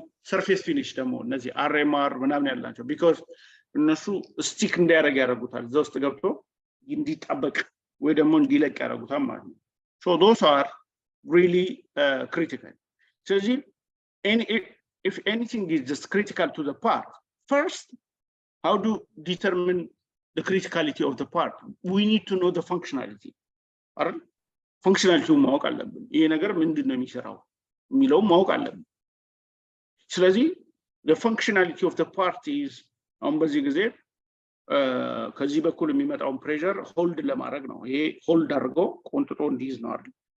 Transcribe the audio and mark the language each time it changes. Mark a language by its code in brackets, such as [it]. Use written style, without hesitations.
[am] ሰርፌስ ፊኒሽ ደግሞ እነዚህ አርኤምአር ምናምን ያላቸው ቢኮዝ እነሱ ስቲክ እንዲያደርግ ያደርጉታል እዛ ውስጥ ገብቶ እንዲጣበቅ ወይ ደግሞ እንዲለቅ ያደርጉታል ማለት ነው። [en] So those are really critical. ስለዚህ if anything is just critical to the part, first, how to determine the criticality of the part? We need to know the functionality. [am] አይደል? functionality ማወቅ አለብን። ይሄ ነገር ምንድነው የሚሰራው የሚለው ማወቅ አለብን። ስለዚህ [en] the functionality of the part is [am] አሁን በዚህ ጊዜ ከዚህ በኩል የሚመጣውን ፕሬሸር ሆልድ ለማድረግ ነው። ይሄ ሆልድ አድርጎ ቆንጥጦ እንዲይዝ ነው አይደል?